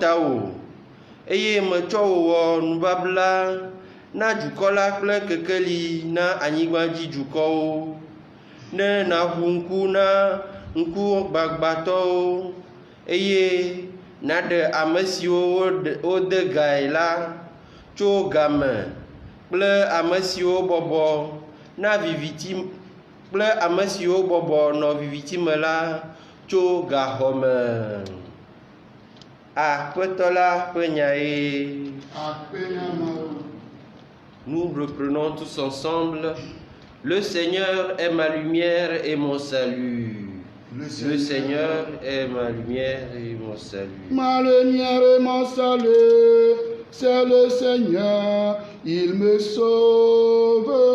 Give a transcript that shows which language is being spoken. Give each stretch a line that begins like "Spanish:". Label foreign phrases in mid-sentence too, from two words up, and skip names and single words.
Ewe: tawò, eye metsɔ wò wɔ nubabla na dukɔ la kple kekeli na anyigbadzidukɔwo, ne nàʋu ŋku na ŋkugbagbãtɔwo, eye nàɖe ame siwo wode gae la tso game kple ame siwo bɔbɔ na viviti kple ame siwo bɔbɔ nɔ viviti me la tso gaxɔ me. Aƒetɔ la ƒe nyae.
French: Nous reprenons tous ensemble. Le Seigneur est ma lumière et mon salut. Le Seigneur est ma lumière et mon salut. Ma lumière et mon salut, c'est le Seigneur, il me sauve.